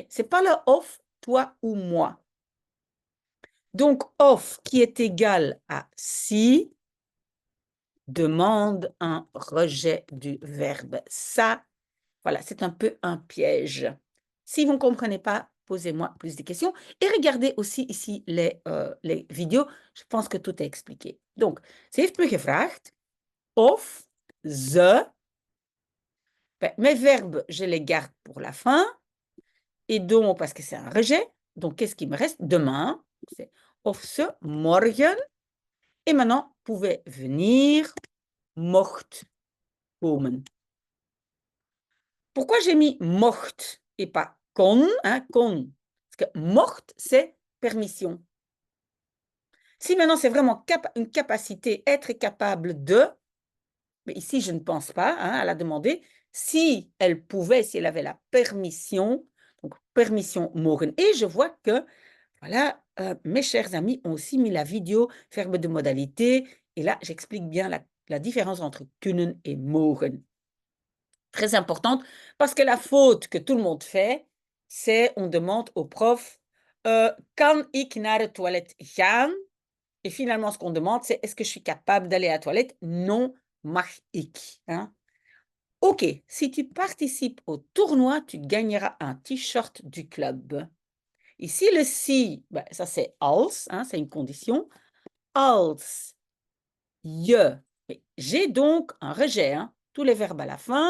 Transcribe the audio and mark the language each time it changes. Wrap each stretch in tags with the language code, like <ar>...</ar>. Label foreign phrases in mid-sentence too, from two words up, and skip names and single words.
<fr>Ce n'est pas le of, toi ou moi. Donc, of qui est égal à si demande un rejet du verbe. Ça, voilà, c'est un peu un piège. Si vous ne comprenez pas, posez-moi plus de questions. Et regardez aussi ici les vidéos. Je pense que tout est expliqué. Donc,</fr> <nl>ze heeft me gevraagd of ze.</nl> <fr>Ben, mes verbes, je les garde pour la fin. Et donc, parce que c'est un rejet, donc qu'est-ce qui me reste? Demain, c'est</fr> <nl>of ze morgen.</nl> <fr>Et maintenant, pouvait venir,</fr> <nl>mocht komen.</nl> <fr>Pourquoi j'ai mis mocht et pas kon, hein, kon? Parce que mocht, c'est permission. Si maintenant c'est vraiment une capacité, être capable de, mais ici je ne pense pas, hein, elle a demandé si elle pouvait, si elle avait la permission, donc permission mogen. Et je vois que, voilà, mes chers amis ont aussi mis la vidéo, verbe de modalité, et là j'explique bien la différence entre kunnen et mogen. Très importante, parce que la faute que tout le monde fait, c'est on demande au prof</fr> <nl>kan ik naar de toilette gaan?</nl> <fr>Et finalement, ce qu'on demande, c'est est-ce que je suis capable d'aller à la toilette? Non,</fr> <nl>mag ik.</nl> <fr>Hein? Ok, si tu participes au tournoi, tu gagneras un t-shirt du club. Ici, le si, ben, ça c'est als, hein, c'est une condition.</fr> <nl>Als, je.</nl> <fr>J'ai donc un rejet, hein, tous les verbes à la fin.</fr>